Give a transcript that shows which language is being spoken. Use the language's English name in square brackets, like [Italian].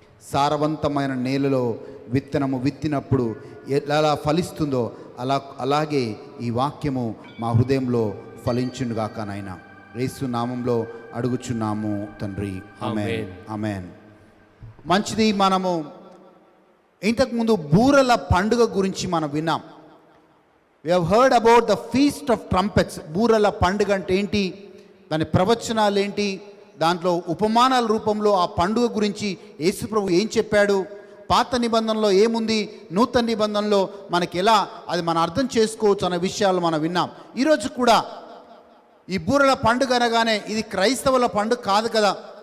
[Telugu] సారవంతమైన నేలలో విత్తనము విత్తినప్పుడు ఎలా ఫలిస్తుందో అలాగే ఈ వాక్యము మా హృదయంలో ఫలించునుగాక నాయనా. యేసు నామంలో అడుగుచున్నాము తండ్రి, ఆమేన్, ఆమేన్. మంచిది. మనము ఇంతకుముందు బూరల పండుగ గురించి మనం విన్నాం. [English] We have heard about the Feast of Trumpets. [Telugu] బూరల పండుగ అంటే ఏంటి, దాని ప్రవచనాలు ఏంటి, దాంట్లో ఉపమానాల రూపంలో ఆ పండుగ గురించి యేసుప్రభు ఏం చెప్పాడు, పాత నిబంధనలో ఏముంది, నూతన నిబంధనలో మనకి ఎలా అది మనం అర్థం చేసుకోవచ్చు అనే విషయాలు మనం విన్నాం. ఈరోజు కూడా ఈ బూరల పండుగ అనగానే ఇది క్రైస్తవుల పండుగ కాదు కదా.